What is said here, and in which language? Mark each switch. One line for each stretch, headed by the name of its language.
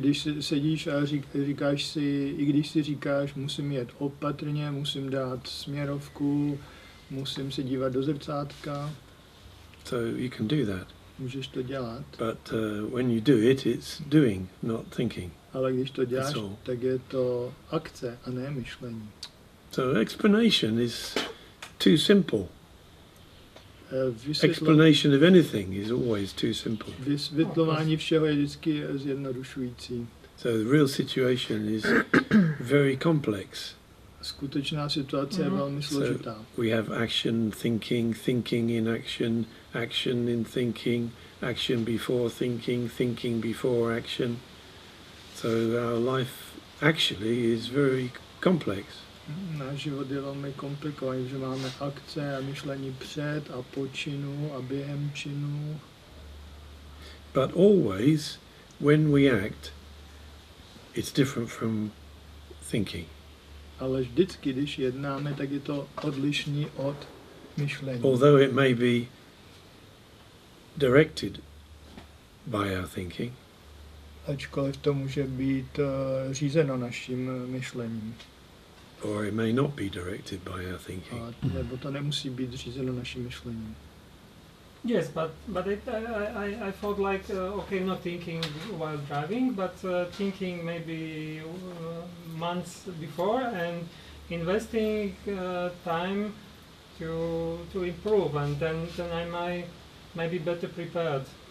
Czech: když sedíš a říkáš si, i když si říkáš, musím jet opatrně, musím dát směrovku, musím se dívat do zrcátka.
English: So you can do that.
Czech: Můžeš to dělat.
English: But when you do it, it's doing, not thinking.
Czech: Ale když to děláš, tak je to akce a ne myšlení.
English: So explanation is too simple. Explanation of anything is always too simple.
Czech: Vysvětlování všeho je vždycky zjednodušující.
English: So the real situation is very complex.
Czech: Skutečná situace je velmi složitá.
English: So we have action, thinking, thinking in action, action in thinking, action before thinking, thinking before action. So our life actually is very complex.
Czech: Náš život je velmi komplikovaný, že máme akce a myšlení před a po činu a během činu.
English: But always, when we act, it's different from thinking.
Czech: Ale vždycky, když jednáme, tak je to odlišný od myšlení.
English: Although it may be directed by our thinking.
Czech: Ačkoliv to může být řízeno naším myšlením.
English: Or it may not be directed by our thinking.
Czech: Nebo to nemusí být řízeno naším myšlením.
English: Yes, but I thought like okay, not thinking while driving, but thinking maybe months before and investing time to improve, and then I might be better prepared.